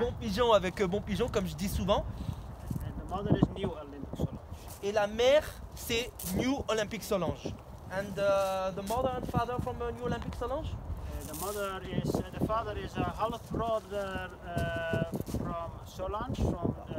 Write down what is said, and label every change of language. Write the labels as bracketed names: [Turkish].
[French] Bon pigeon avec bon pigeon comme je dis souvent. [English] And the mother is New Olympic Solange. [French] Et la mère c'est New Olympic Solange. [English] And the mother and father from New Olympic Solange? The father is a half brother from Solange, from